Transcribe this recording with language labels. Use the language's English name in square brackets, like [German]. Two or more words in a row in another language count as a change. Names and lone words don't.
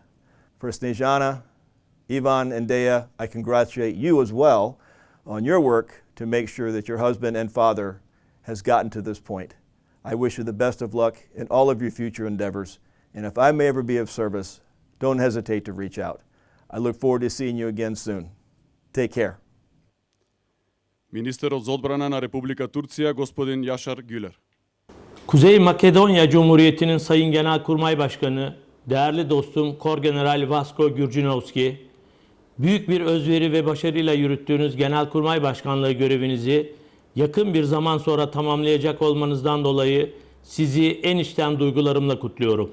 [English] For Snezhana, Ivan, and Dea, I congratulate you as well on your work to make sure that your husband and father has gotten to this point. I wish you the best of luck in all of your future endeavors. And if I may ever be of service, don't hesitate to reach out. I look forward to seeing you again soon. Take care. [Macedonian] Министерот за одбрана на Република Турција, господин Јашар Güler. [Turkish] Kuzey Makedonya Cumhuriyeti'nin Sayın Genelkurmay Başkanı, değerli dostum Korgeneral Vasko Gürcinovski, büyük bir özveri ve başarıyla yürüttüğünüz Genelkurmay Başkanlığı görevinizi yakın bir zaman sonra tamamlayacak olmanızdan dolayı sizi en içten duygularımla kutluyorum.